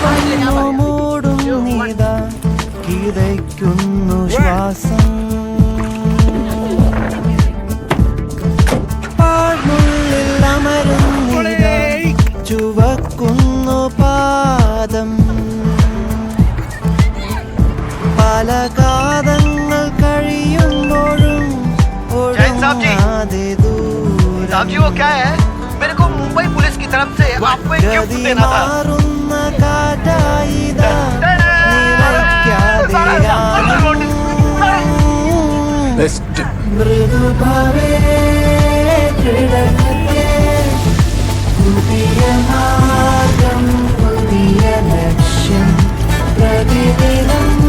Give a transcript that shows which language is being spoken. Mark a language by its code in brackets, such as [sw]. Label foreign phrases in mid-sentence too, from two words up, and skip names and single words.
[ml] മൂടും നീതാ കിതയ്ക്കുന്നു ശ്വാസം പാഴ്മുള്ളിൽ അമരുന്നിതാ ചുവക്കുന്നു പാദം പല കാതങ്ങൾ കഴിയുമ്പോഴും ഒടുങ്ങാതെ [hi] साहब जी वो क्या है मेरे को मुंबई पुलिस की तरफ से आपको एक गिफ्ट देना था [ml] മാറുന്ന കാറ്റായിതാ മൃദുഭാവേ കിടക്കത്തെ പുതിയ മാർഗം പുതിയ ലക്ഷ്യം പ്രതിദിനം